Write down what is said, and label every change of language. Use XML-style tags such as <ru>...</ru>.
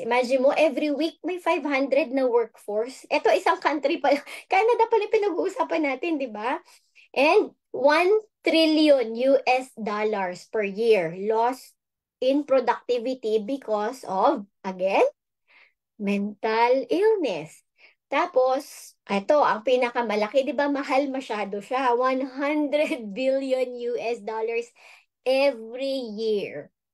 <tl>Imagine mo,</tl> <en>every week</en> <tl>may 500 na workforce. Ito, isang country pa. Canada pala pinag-uusapan natin, di ba?</tl> <en>And 1 trillion US dollars per year lost in productivity because of, again, mental illness.</en> <tl>Tapos, ito, ang pinakamalaki, di ba mahal masyado siya?</tl> <en>100 billion US dollars every year.</en>